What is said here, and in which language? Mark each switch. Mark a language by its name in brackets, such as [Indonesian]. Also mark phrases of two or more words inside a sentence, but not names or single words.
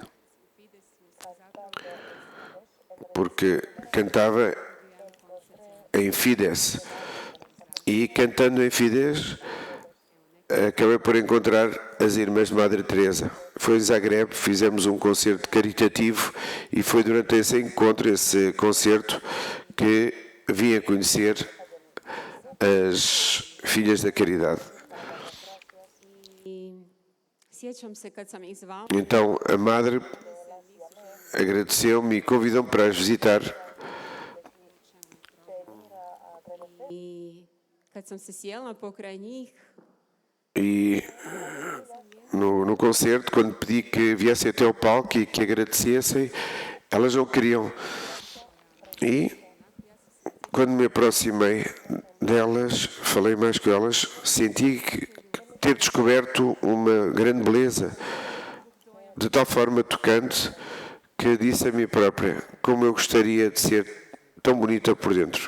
[Portuguese] Porque cantava em Fidesz e cantando em Fidesz acabei por encontrar as irmãs de Madre Teresa. Foi em Zagreb, fizemos um concerto caritativo e foi durante esse encontro, esse concerto, que vim a conhecer as Filhas da Caridade. [Croatian] i sjećam se kad sam ih zvala [Portuguese] Então a Madre agradeceu-me e convidou-me para as visitar. [Croatian] i kad sam se sjela pokraj njih, [Portuguese] E no concerto, quando pedi que viessem até ao palco e que agradecessem, elas não queriam. E quando me aproximei delas, falei mais com elas, senti que ter descoberto uma grande beleza, de tal forma tocante, que disse a mim própria como eu gostaria de ser tão bonita por dentro.